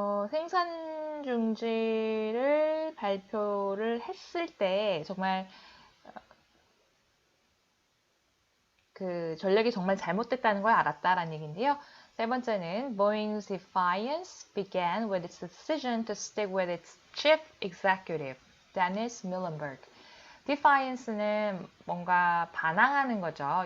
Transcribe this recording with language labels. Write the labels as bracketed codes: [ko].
[ko] 생산 중지를 발표를 했을 때 정말 그 전략이 정말 잘못됐다는 걸 알았다라는 얘기인데요. 세 번째는 [en] Boeing's defiance began with its decision to stick with its chief executive, Dennis Muilenburg. [ko] defiance는 뭔가 반항하는 거죠.